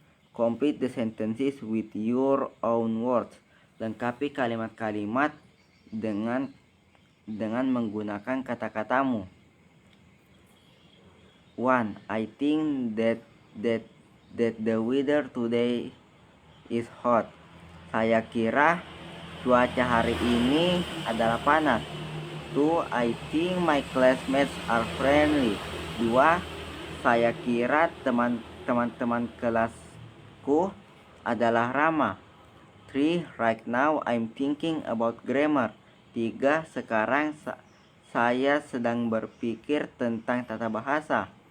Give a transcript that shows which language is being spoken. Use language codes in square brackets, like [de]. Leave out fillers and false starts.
[en] Complete the sentences with your own words. [id] Lengkapi kalimat-kalimat dengan menggunakan kata-katamu. [en] 1. I think that the weather today is hot. [id] Saya kira cuaca hari ini adalah panas. 2. [en] I think my classmates are friendly. 2. [id] Saya kira teman-teman kelasku adalah ramah. 3. [en] Right now I'm thinking about grammar. 3. [id] Sekarang saya sedang berpikir tentang tata bahasa.